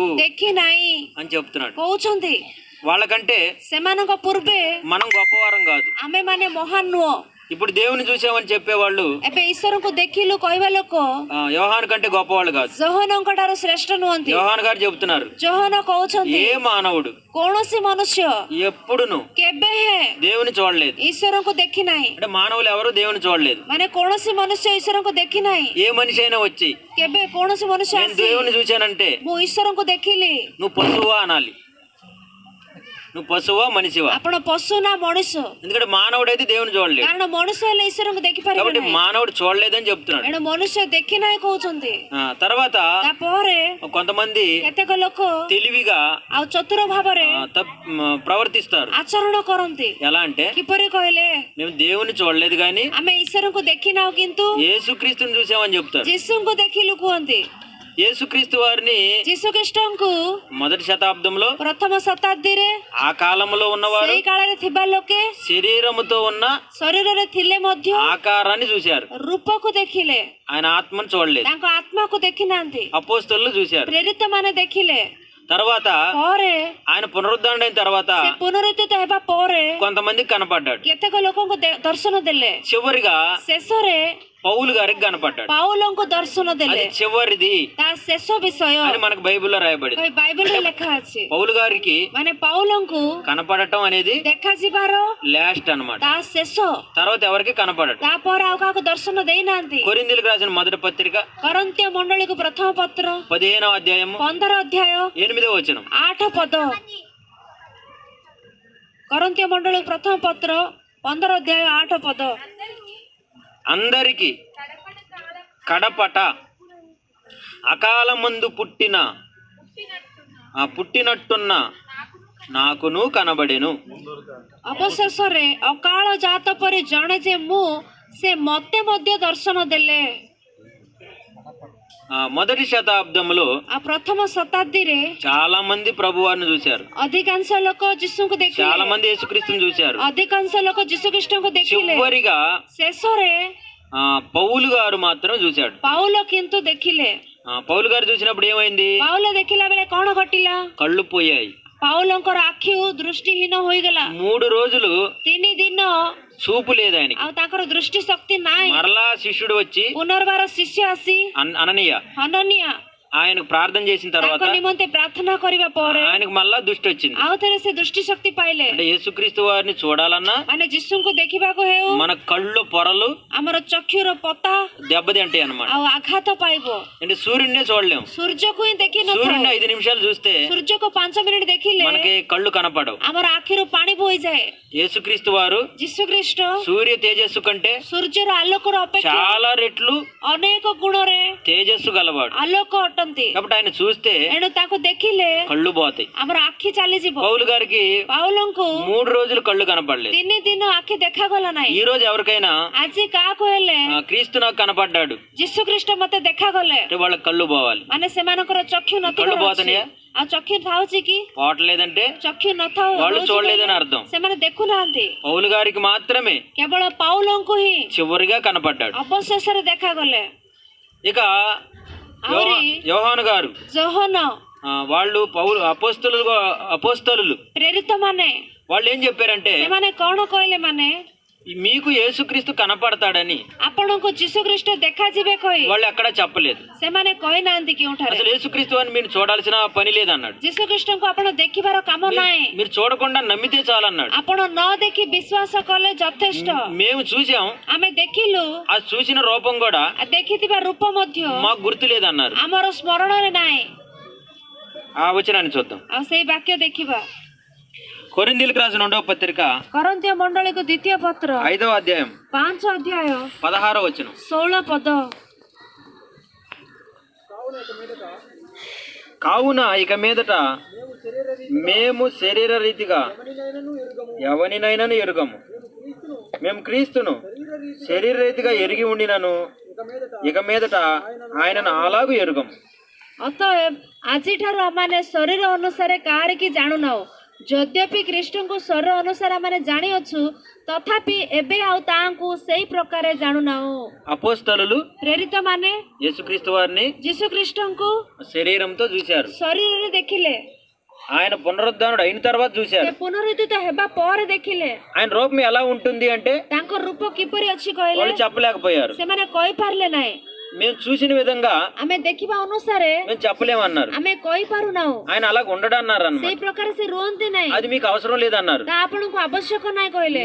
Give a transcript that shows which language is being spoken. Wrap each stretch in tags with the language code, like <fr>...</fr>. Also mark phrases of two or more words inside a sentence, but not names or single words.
<or>ଦେଖି ନାହିଁ</or> <te>అని చెప్తున్నాడు.</te> <or>କହୁଛନ୍ତି।</or> <te>వాళ్ళకంటే</te> <or>ସେମାନଙ୍କ ପୂର୍ବେ</or> <te>మనం గొప్పవారం కాదు.</te> <or>ଆମେ ମାନେ ମହାନ ନୁହଁ।</or> <te>ఇప్పుడు దేవుని చూసామని చెప్పేవాళ్ళు</te> <or>ଏବେ ଈଶ୍ୱରଙ୍କୁ ଦେଖିଲୁ କହିବା ଲୋକ</or> <te>యోహాను కంటే గొప్పవాళ్ళు కాదు.</te> <or>ଯୋହନଙ୍କ ଠାରୁ ଶ୍ରେଷ୍ଠ ନୁହନ୍ତି।</or> <te>యోహాను గారు చెబుతున్నారు</te> <or>ଯୋହନ କହୁଛନ୍ତି</or> <te>ఏ మానవుడు</te> <or>କୌଣସି ମନୁଷ୍ୟ</or> <te>ఎప్పుడును</te> <or>କେବେ ହେ</or> <te>దేవుని చూడలేదు.</te> <or>ଈଶ୍ୱରଙ୍କୁ ଦେଖି ନାହିଁ।</or> <te>అంటే మానవులు ఎవరు దేవుని చూడలేదు.</te> <or>ମାନେ କୌଣସି మనుష్ୟ ଈଶ୍ୱରଙ୍କୁ ଦେଖି ନାହିଁ।</or> <te>ఏ మనిషి అయినా వచ్చి</te> <or>କେବେ କୌଣସି ମନୁଷ୍ୟ</or> <te>నేను</te> <or>ଆସି</or> <te>దేవుని చూశానంటే</te> <or>ମୁଁ ଈଶ୍ୱରଙ୍କୁ ଦେଖିଲି,</or> <te>నువ్వు పశువా అనాలి. నువ్వు పశువా మనిషివా?</te> <or>ଆପଣ ପଶୁ ନା ମଣିଷ?</or> <te>ఎందుకంటే మానవుడైతే దేవుని చూడలేదు.</te> <or>କାରଣ ମଣିଷ ହେଲେ ଈଶ୍ୱରଙ୍କୁ ଦେଖିପାରିବେ</or> <te>కాబట్టి</te> <or>ନାହିଁ।</or> <te>మానవుడు చూడలేదని చెప్తున్నాడు.</te> <or>ଏଣୁ ମନୁଷ୍ୟ ଦେଖି ନାହିଁ କହୁଛନ୍ତି।</or> <te>తర్వాత</te> <or>ତାପରେ</or> <te>కొంతమంది</te> <or>କେତେକ ଲୋକ</or> <te>తెలివిగా</te> <or>ଆଉ ଚତୁର ଭାବରେ</or> <te>ప్రవర్తిస్తారు.</te> <or>ଆଚରଣ କରନ୍ତି।</or> <te>ఎలా అంటే</te> <or>କିପରି କହିଲେ?</or> <te>మేము దేవుని చూడలేదు కానీ</te> <or>ଆମେ ଈଶ୍ୱରଙ୍କୁ ଦେଖିନାଉ କିନ୍ତୁ</or> <te>యేసుక్రీస్తుని చూసామని చెప్తారు.</te> <or>ଯୀଶୁଙ୍କୁ ଦେଖିଲୁ କୁହନ୍ତି।</or> <te>యేసుక్రీస్తు వారిని</te> <or>ଯୀଶୁଖ୍ରୀଷ୍ଟଙ୍କୁ</or> <te>మొదటి శతాబ్దంలో</te> <or>ପ୍ରଥମ ଶତାବ୍ଦୀରେ</or> <te>ఆ కాలంలో ఉన్నవారు</te> <or>ସେଇ କାଳରେ ଥିବା ଲୋକେ</or> <te>శరీరముతో ఉన్న</te> <or>ଶରୀରରେ ଥିଲେ ମଧ୍ୟ</or> <te>ఆకారాన్ని చూశారు,</te> <or>ରୂପକୁ ଦେଖିଲେ,</or> <te>ఆయన ఆత్మను చూడలేదు.</te> <or>ତାଙ୍କ ଆତ୍ମାକୁ ଦେଖିନାହାନ୍ତି.</or> <te>అపోస్తలులు చూశారు.</te> <or>ପ୍ରେରିତ ମାନେ ଦେଖିଲେ.</or> <te>తర్వాత</te> <or>ପରେ</or> <te>ఆయన పునరుద్ధరణ అయిన తర్వాత</te> <or>ସେ పునరుଦ୍ଧିତ ହେବା ପରେ</or> <te>కొంతమందికి కనపడ్డాడు.</te> <or>କେତେକ ଲୋକଙ୍କୁ ଦର୍ଶନ ଦେଲେ.</or> <te>చివరిగా</te> <or>ଶେଷରେ</or> <te>పౌలు గారికి కనపడ్డాడు.</te> <or>ପାଉଲଙ୍କୁ ଦର୍ଶନ</or> <te>అది</te> <or>ଦେଲେ.</or> <te>చివరిది</te> <or>ତା ଶେଷ ବିଷୟ</or> <te>అని మనకు బైబిల్లో రాయబడింది.</te> <or>ବାଇବଲରେ ଲେଖା ଅଛି.</or> <te>పౌలు గారికి</te> <or>ମାନେ ପାଉଲଙ୍କୁ</or> <te>కనపడటం అనేది</te> <or>ଦେଖାଯିବାର</or> <te>లాస్ట్ అన్నమాట.</te> <or>ତା శେଷ.</or> <te>తర్వాత ఎవరికి కనపడటం.</te> <or>ତାପରେ ଆଉ కాହାକୁ ଦର୍ଶନ ଦେଇନାହାନ୍ତି.</or> <te>కొరింథీయులకు రాసిన మొదటి పత్రిక</te> <or>କରନ୍ତୀୟ ମଣ୍ଡଳୀକୁ ପ୍ରଥମ ପତ୍ର</or> <te>15వ అధ్యాయము</te> <or>15 ଅଧ୍ୟାୟ</or> <te>8వ వచనం.</te> <or>8 ପଦ. କରନ୍ତୀୟ ମଣ୍ଡଳୀକୁ ପ୍ରଥମ ପତ୍ର 15 ଅଧ୍ୟାୟ 8 ପଦ.</or> <te>అందరికి కడపట అకాలమందు పుట్టినట్టున్న నాకును కనబడెను.</te> <or>ଅବଶେଷରେ ଅକାଳ ଜାତ ପରି ଜଣେ ଯେ ମୁଁ, ସେ ମତେ ମଧ୍ୟ ଦର୍ଶନ ଦେଲେ.</or> <te>మొదటి శతాబ్దంలో</te> <or>ଆ ପ୍ରଥମ ଶତାବ୍ଦୀରେ</or> <te>చాలా మంది ప్రభువారిని చూశారు,</te> <or>ଅଧିକାଂଶ ଲୋକ ଯୀଶୁଙ୍କୁ</or> <te>చాలా</te> <or>ଦେଖିଲେ.</or> <te>మంది యేసుక్రీస్తుని చూశారు.</te> <or>ଅଧିକାଂଶ ଲୋକ ଯୀଶୁଖ୍ରୀଷ୍ଟଙ୍କୁ ଦେଖିଲେ.</or> <te>చివరిగా</te> <or>ଶେଷରେ</or> <te>పౌలు గారు మాత్రం చూశాడు.</te> <or>ପାଉଲ କିନ୍ତୁ ଦେଖିଲେ.</or> <te>పౌలు గారు చూసినప్పుడు ఏమైంది?</te> <or>ପାଉଲ ଦେଖିଲା ବେଳେ କଣ ଘଟିଲା?</or> <te>కళ్ళు పోయాయి.</te> <or>ପାଉଲଙ୍କର ଆଖି ଦୃଷ୍ଟିହୀନ ହୋଇଗଲା.</or> <te>3 రోజులు</te> <or>3 ଦିନ</or> <te>చూపు లేదు ఆయనకి.</te> <or>ଆଉ ତାଙ୍କର ଦୃଷ୍ଟି ଶକ୍ତି ନାହିଁ.</or> <te>మరలా శిష్యుడు వచ్చి</te> <or>ପୁନର୍ବାର ଶିଷ୍ୟ ଆସି</or> <te>అననీయ</te> <or>ହନନିଆ</or> <te>ఆయనకు ప్రార్థన చేసిన తర్వాత</te> <or>ତାଙ୍କ ନିମନ୍ତେ ପ୍ରାର୍ଥନା କରିବା ପରେ</or> <te>ఆయనకు మళ్ళా దృష్టి వచ్చింది.</te> <or>ଆଉ ଥରେ ସେ ଦୃଷ୍ଟି ଶକ୍ତି ପାଇଲେ.</or> <te>అంటే యేసుక్రీస్తు వారిని చూడాలన్నా</te> <or>ମାନେ ଯୀଶୁଙ୍କୁ ଦେଖିବାକୁ ହେଉ</or> <te>మన కళ్ళు పొరలు</te> <or>ଆମର ଚକ୍ଷୁର ପତା</or> <te>దెబ్బతింటాయి అన్నమాట.</te> <or>ଆଉ ଆଘାତ ପାଇବ.</or> <te>అంటే సూర్యుడినే చూడలేం.</te> <or>ସୂର୍ଯ୍ୟକୁ ହିଁ ଦେଖି</or> <te>సూర్యుడిని</te> <or>ନଥାଉ.</or> <te>5 నిమిషాలు చూస్తే</te> <or>ସୂର୍ଯ୍ୟକୁ 5 ମିନିଟ ଦେଖିଲେ</or> <te>మనకి కళ్ళు కనపడవు.</te> <or>ଆମର ଆଖିରୁ ପାଣି ବୋହିଯାଏ.</or> <te>యేసుక్రీస్తు వారు</te> <or>ଯୀଶୁଖ୍ରୀଷ୍ଟ</or> <te>సూర్య తేజస్సు కంటే</te> <or>ସୂର୍ଯ୍ୟର ଆଲୋକର ଅପେକ୍ଷା</or> <te>చాలా రెట్లు</te> <or>ଅନେକ ଗୁଣରେ</or> <te>తేజస్సు గలవాడు.</te> <or>ଆଲୋକ ଅଟନ୍ତି.</or> <te>కాబట్టి ఆయన చూస్తే</te> <or>ଏଣୁ ତାକୁ ଦେଖିଲେ</or> <te>కళ్ళు పోతాయి.</te> <or>ଆମର ଆଖି ଚାଲିଯିବ.</or> <te>పౌలు గారికి</te> <or>ପାଉଲଙ୍କୁ</or> <te>3 రోజులు కళ్ళు కనపడలేదు.</te> <or>3 ଦିନ ଆଖି ଦେଖାଗଲା ନାହିଁ.</or> <te>ఈ రోజు ఎవరికైనా</te> <or>ଆଜି କାହାକୁ ହେଲେ</or> <te>క్రీస్తు నాకు కనపడ్డాడు</te> <or>ଯୀଶୁଖ୍ରୀଷ୍ଟ ମତେ ଦେଖାଗଲେ</or> <te>అంటే వాళ్ళ కళ్ళు పోవాలి.</te> <or>ମାନେ ସେମାନଙ୍କର ଚକ୍ଷୁ</or> <te>కళ్ళు</te> <or>ନଥିବ.</or> <te>పోతున్నాయా?</te> <or>ଆଉ ଚକ୍ଷୁ ଥାଉଛି କି?</or> <te>పోవట్లేదంటే</te> <or>ଚକ୍ଷୁ ନଥାଉ</or> <te>వాళ్ళు</te> <or>ହଉଛି</or> <te>చూడలేదని</te> <or>କହିଲେ</or> <te>అర్థం.</te> <or>ସେମାନେ ଦେଖୁନାହାନ୍ତି.</or> <te>పౌలు గారికి మాత్రమే</te> <or>କେବଳ ପାଉଲଙ୍କୁ ହିଁ</or> <te>చివరిగా కనపడ్డాడు.</te> <or>ଅବଶେଷରେ ଦେଖାଗଲେ.</or> <te>ఇక</te> <or>ଆହୁରି</or> <te>యోహాను గారు</te> <or>ଯୋହନ</or> <te>వాళ్ళు అపోస్తలులు</te> <or>ପ୍ରେରିତ ମାନେ</or> <te>వాళ్ళు ఏం చెప్పారంటే</te> <or>ସେମାନେ କଣ କହିଲେ? ମାନେ</or> <te>మీకు యేసుక్రీస్తు కనపడతాడని</te> <or>ଆପଣଙ୍କୁ ଯୀଶୁଖ୍ରୀଷ୍ଟ ଦେଖାଯିବେ କହି</or> <te>వాళ్ళు ఎక్కడ చెప్పలేదు.</te> <or>ସେମାନେ କହିନାହାନ୍ତି କେଉଁଠାରେ.</or> <te>అసలు యేసుక్రీస్తు అని మీరు చూడాల్సిన పని లేదన్నాడు.</te> <or>ଯୀଶୁଖ୍ରୀଷ୍ଟଙ୍କୁ ଆପଣ ଦେଖିବାର କାମ ନାହିଁ.</or> <te>మీరు చూడకుండా నమ్మితే చాలన్నాడు.</te> <or>ଆପଣ ନ ଦେଖି ବିଶ୍ୱାସ କଲେ ଯଥେଷ୍ଟ.</or> <te>మేము చూసాం,</te> <or>ଆମେ ଦେଖିଲୁ,</or> <te>ఆ చూసిన రూపం కూడా</te> <or>ଦେଖିଥିବା ରୂପ ମଧ୍ୟ</or> <te>మాకు గుర్తు లేదన్నారు.</te> <or>ଆମର ସ୍ମରଣରେ ନାହିଁ.</or> <te>ఆ వచనాన్ని చూద్దాం.</te> <or>ଆଉ ସେଇ ବାକ୍ୟ ଦେଖିବା.</or> <te>కొరింథీయులకు రాసిన 2వ పత్రిక</te> <or>କରନ୍ତୀୟ ମଣ୍ଡଳୀକୁ ଦ୍ୱିତୀୟ ପତ୍ର</or> <te>5వ అధ్యాయం</te> <or>5 ଅଧ୍ୟାୟ</or> <te>16వ వచనం.</te> <or>16 ପଦ.</or> <te>కావున ఇక మీదట మేము శరీర రీతిగా ఎవరినైనాను ఎరుగము. మేము క్రీస్తును శరీర రీతిగా ఎరిగి ఉండినను ఇక మీదట ఆయనను అలాగూ ఎరుగము.</te> <or>ଅତଏବ ଆଜିଠାରୁ ଆମମାନେ ଶରୀର ଅନୁସାରେ କାହାରିକି ଜାଣୁନାହୁଁ. ଯଦ୍ୟପି ଖ୍ରୀଷ୍ଟଙ୍କୁ ଶରୀର ଅନୁସାରେ ଆମେ ଜାଣିଅଛୁ, ତଥାପି ଏବେ ଆଉ ତାହାଙ୍କୁ ସେଇ ପ୍ରକାରେ ଜାଣୁନାହୁଁ.</or> <te>అపోస్తలులు</te> <or>ପ୍ରେରିତ ମାନେ</or> <te>యేసుక్రీస్తు వారిని</te> <or>ଯୀଶୁଖ୍ରୀଷ୍ଟଙ୍କୁ</or> <te>శరీరంతో చూశారు.</te> <or>ଶରୀରରେ ଦେଖିଲେ.</or> <te>ఆయన పునరుద్ధరణుడు అయిన తర్వాత</te> <or>ସେ</or> <te>చూశారు.</te> <or>ପୁନରୁଦ୍ଧିତ ହେବା ପରେ ଦେଖିଲେ.</or> <te>ఆయన రూపం ఎలా ఉంటుంది అంటే</te> <or>ତାଙ୍କ ରୂପ କିପରି ଅଛି କହିଲେ</or> <te>వాళ్ళు చెప్పలేకపోయారు.</te> <or>ସେମାନେ କହିପାରିଲେ ନାହିଁ.</or> <te>మేము చూసిన విధంగా</te> <or>ଆମେ ଦେଖିବା ଅନୁସାରେ</or> <te>మేము చెప్పలేమన్నారు.</te> <or>ଆମେ କହିପାରୁନାହୁଁ.</or> <te>ఆయన అలా ఉండడన్నారు</te> <or>ସେଇ</or> <te>అన్నమాట.</te> <or>ପ୍ରକାର ସେ ରୁହନ୍ତି ନାହିଁ.</or> <te>అది మీకు అవసరం లేదన్నారు.</te> <or>ତା ଆପଣଙ୍କୁ ଆବଶ୍ୟକ ନାହିଁ କହିଲେ.</or>